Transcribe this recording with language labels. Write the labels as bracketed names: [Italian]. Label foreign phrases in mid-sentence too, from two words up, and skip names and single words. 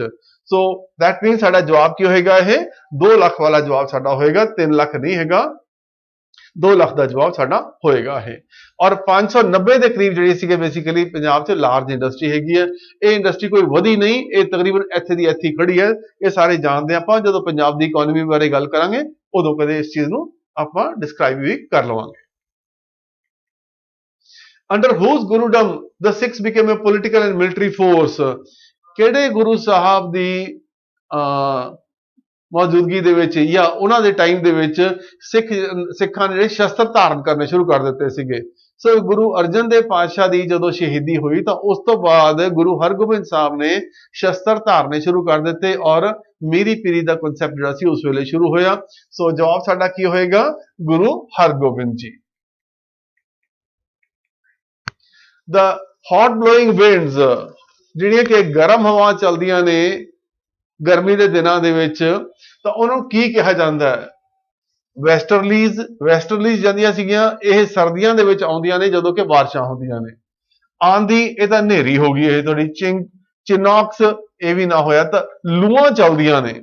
[English] so that means [Punjabi] ਸਾਡਾ ਜਵਾਬ ਕੀ ਹੋਏਗਾ, ਇਹ 2 ਲੱਖ ਵਾਲਾ ਜਵਾਬ ਸਾਡਾ ਹੋਏਗਾ, 3 ਲੱਖ ਨਹੀਂ ਹੈਗਾ, 2 ਲੱਖ ਦਾ ਜਵਾਬ ਸਾਡਾ ਹੋਏਗਾ ਇਹ। ਔਰ 590 ਦੇ ਕਰੀਬ ਜਿਹੜੀ ਸੀਗੇ ਬੇਸਿਕਲੀ ਪੰਜਾਬ 'ਚ [English] large industry [Punjabi] ਹੈਗੀ ਹੈ। ਇਹ ਇੰਡਸਟਰੀ ਕੋਈ ਵਧੀ ਨਹੀਂ, ਇਹ ਤਕਰੀਬਨ ਇੱਥੇ ਦੀ ਇੱਥੇ ਖੜੀ ਹੈ। ਇਹ ਸਾਰੇ ਜਾਣਦੇ ਆਪਾਂ, ਜਦੋਂ ਪੰਜਾਬ ਦੀ ਇਕਨੋਮੀ ਬਾਰੇ ਗੱਲ ਕਰਾਂਗੇ ਉਦੋਂ ਕਦੇ ਇਸ ਚੀਜ਼ ਨੂੰ ਆਪਾਂ ਡਿਸਕ੍ਰਾਈਬ ਵੀ ਕਰ ਲਵਾਂਗੇ। [English] Under whose Gurudom the Sikhs became a political and military force? [Punjabi] ਕਿਹੜੇ ਗੁਰੂ ਸਾਹਿਬ ਦੀ ਮੌਜੂਦਗੀ ਦੇ ਵਿੱਚ ਜਾਂ ਉਹਨਾਂ ਦੇ ਟਾਈਮ ਦੇ ਵਿੱਚ ਸਿੱਖਾਂ ਨੇ ਜਿਹੜੇ ਸ਼ਸਤਰ ਧਾਰਨ ਕਰਨੇ ਸ਼ੁਰੂ ਕਰ ਦਿੱਤੇ ਸੀਗੇ। ਸੋ ਗੁਰੂ ਅਰਜਨ ਦੇਵ ਪਾਤਸ਼ਾਹ ਦੀ ਜਦੋਂ ਸ਼ਹੀਦੀ ਹੋਈ ਤਾਂ ਉਸ ਤੋਂ ਬਾਅਦ ਗੁਰੂ ਹਰਗੋਬਿੰਦ ਸਾਹਿਬ ਨੇ ਸ਼ਸਤਰ ਧਾਰਨੇ ਸ਼ੁਰੂ ਕਰ ਦਿੱਤੇ ਔਰ ਮੀਰੀ ਪੀਰੀ ਦਾ ਕਨਸੈਪਟ ਜਿਹੜਾ ਸੀ ਉਸ ਵੇਲੇ ਸ਼ੁਰੂ ਹੋਇਆ। ਸੋ ਜਵਾਬ ਸਾਡਾ ਕੀ ਹੋਏਗਾ, ਗੁਰੂ ਹਰਗੋਬਿੰਦ ਜੀ। [English] The hot blowing winds, [Punjabi] ਜਿਹੜੀਆਂ ਕਿ ਗਰਮ ਹਵਾ ਚੱਲਦੀਆਂ ਨੇ ਗਰਮੀ ਦੇ ਦਿਨਾਂ ਦੇ ਵਿੱਚ, ਤਾਂ ਉਹਨਾਂ ਨੂੰ ਕੀ ਕਿਹਾ ਜਾਂਦਾ ਹੈ? ਵੈਸਟਰਲੀਜ਼ ਜਾਂਦੀਆਂ ਸੀਗੀਆਂ, ਇਹ ਸਰਦੀਆਂ ਦੇ ਵਿੱਚ ਆਉਂਦੀਆਂ ਨੇ ਜਦੋਂ ਕਿ ਬਾਰਿਸ਼ਾਂ ਹੁੰਦੀਆਂ ਨੇ। ਆਂਦੀ, ਇਹ ਤਾਂ ਹਨੇਰੀ ਹੋ ਗਈ, ਇਹ ਤੁਹਾਡੀ ਚਿਨੌਕਸ, ਇਹ ਵੀ ਨਾ ਹੋਇਆ ਤਾਂ ਲੂਆਂ ਚੱਲਦੀਆਂ ਨੇ।